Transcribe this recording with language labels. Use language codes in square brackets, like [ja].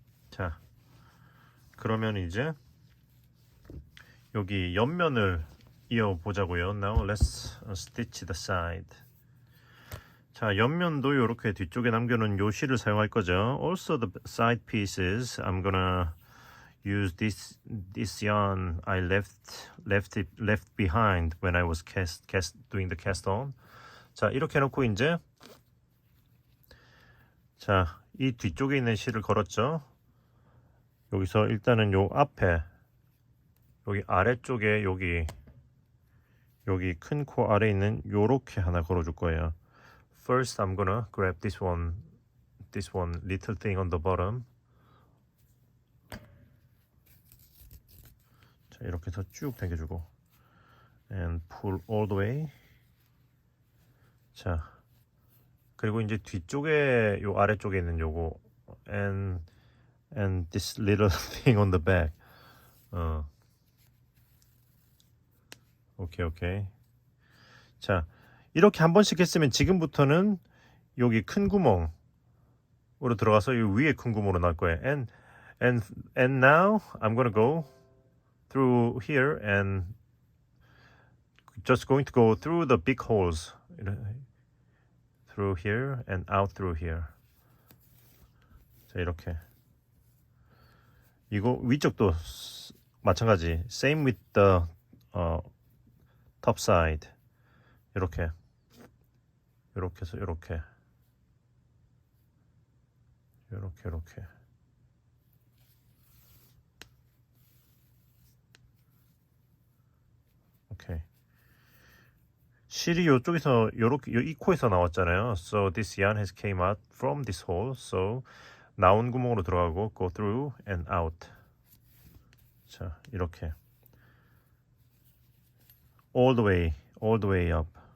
[ko] 자, 그러면 이제 여기 옆면을 이어보자고요. [en] Now let's stitch the side. [ko] 자, 옆면도 이렇게 뒤쪽에 남겨놓은 요 실을 사용할 거죠. [en] Also the side pieces, I'm gonna use this yarn I left behind when I was doing the cast on. [ko] 자, 이렇게 해놓고 이제 자, 이 뒤쪽에 있는 실을 걸었죠. 여기서 일단은 요 앞에 여기 아래쪽에 여기 큰 코 아래에 있는 요렇게 하나 걸어줄 거예요. [en] First, I'm gonna grab this one little thing on the bottom. [ko] 자, 이렇게 해서 쭉 당겨주고, [en] and pull all the way. [ko] 자, 그리고 이제 뒤쪽에 요 아래쪽에 있는 요거, [en] and this little thing on the back. [ko] 오케이. 자, 이렇게 한 번씩 했으면 지금부터는 여기 큰 구멍으로 들어가서 이 위에 큰 구멍으로 나올 거예요. [en] And now I'm gonna go through here and just going to go through the big holes through here and out through here. [ko] 자, 이렇게 이거 위쪽도 마찬가지. [en] Same with the top side. [ko] 이렇게 해서 이렇게 오케이. 실이 이쪽에서 요렇게 이 코에서 나왔잖아요. [en] So this yarn has came out from this hole. So [ko] 나온 구멍으로 들어가고 [en] go through and out. [ko] 자, 이렇게 [en] all the way up.